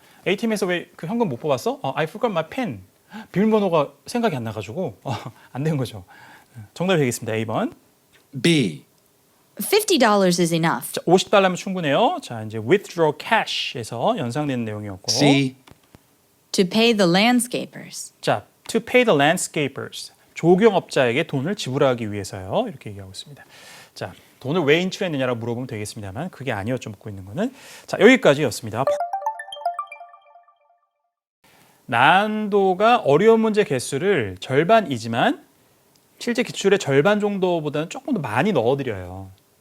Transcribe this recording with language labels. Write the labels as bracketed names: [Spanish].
[Korean] ATM에서 왜 그 현금 못 뽑았어? [English] I forgot my pin. [Korean] 비밀번호가 생각이 안 나가지고 안 된 거죠. 정답이 되겠습니다. A번. [English] B. $50 is enough. [Korean] 자, $50면 충분해요. 자, 이제 withdraw cash에서 연상되는 내용이었고. [English] C. To pay the landscapers. 자, to pay the landscapers. [Korean] 조경업자에게 돈을 지불하기 위해서요. 이렇게 얘기하고 있습니다. 자, 돈을 왜 인출했느냐라고 물어보면 되겠습니다만 그게 아니었죠. 묻고 있는 거는. 자, 여기까지였습니다. 난도가 어려운 문제 개수를 절반이지만 실제 기출의 절반 정도보다는 조금 더 많이 넣어드려요.